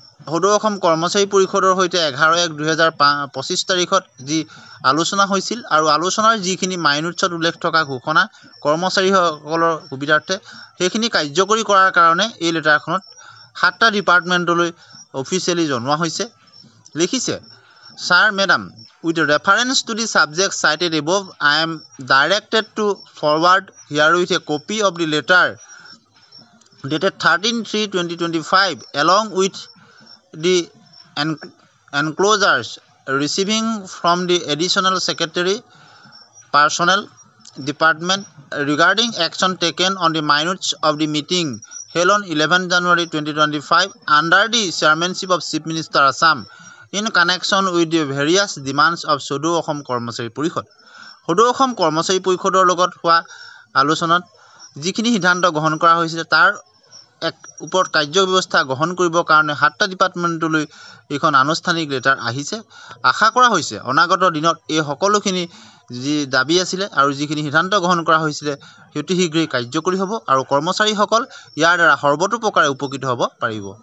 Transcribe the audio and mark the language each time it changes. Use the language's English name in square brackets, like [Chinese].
[Assamese] সদৌ অসম কৰ্মচাৰী পৰিষদৰ সৈতে 11/1/2025 তাৰিখত যি আলোচনা হৈছিল আৰু আলোচনাৰ যিখিনি মাইনুটছত উল্লেখ থকা ঘোষণা কৰ্মচাৰীসকলৰ সুবিধাৰ্থে সেইখিনি কাৰ্যকৰী কৰাৰ কাৰণে এই লেটাৰখনত 7টা ডিপাৰ্টমেণ্টলৈ অফিচিয়েলি জনোৱা হৈছে। লিখিছে, sir madam, [English] with reference to the subject cited above, I am directed to forward herewith a copy of the letter dated 13/3/2025 along with the enclosures receiving from the Additional Secretary Personnel Department regarding action taken on the minutes of the meeting held on 11 January 2025 under the chairmanship of Chief Minister Assam in connection with the various demands of Sadou Asom Karmachari Parishad. [Assamese] সদৌ অসম কৰ্মচাৰী পৰিষদৰ লগত হোৱা আলোচনাত যিখিনি সিদ্ধান্ত গ্ৰহণ কৰা হৈছিলে তাৰ এক ওপৰত কাৰ্যব্যৱস্থা গ্ৰহণ কৰিবৰ কাৰণে 7টা ডিপাৰ্টমেণ্টলৈ এইখন আনুষ্ঠানিক লেটাৰ আহিছে। আশা কৰা হৈছে অনাগত দিনত এই সকলোখিনি যি দাবী আছিলে আৰু যিখিনি সিদ্ধান্ত গ্ৰহণ কৰা হৈছিলে অতি শীঘ্ৰেই কাৰ্যকৰী হ'ব আৰু কৰ্মচাৰীসকল ইয়াৰ দ্বাৰা সৰ্বতোপ্ৰকাৰে উপকৃত হ'ব পাৰিব।